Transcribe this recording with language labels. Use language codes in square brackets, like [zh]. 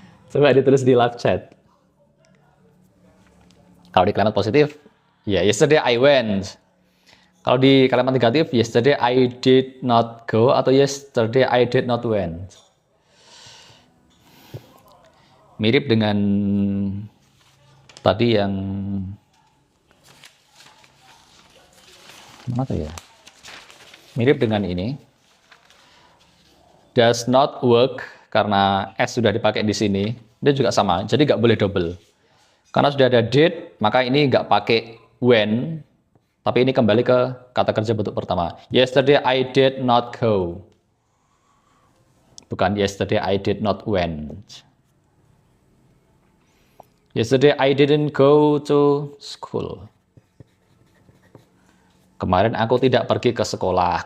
[id] Coba ditulis di live chat. Kalau di kalimat positif, ya [en] yesterday I went. [id] Kalau di kalimat negatif, [en] yesterday I did not go atau yesterday I did not went. [id] Mirip dengan tadi yang mana tuh ya? Mirip dengan ini. [en] Does not work [id] karena S sudah dipakai di sini. Dia juga sama, jadi nggak boleh double. Karena sudah ada did, maka ini nggak pakai when, tapi ini kembali ke kata kerja bentuk pertama. [en] Yesterday I did not go. Bukan yesterday I did not went. Yesterday I didn't go to school. [id] Kemarin aku tidak pergi ke sekolah.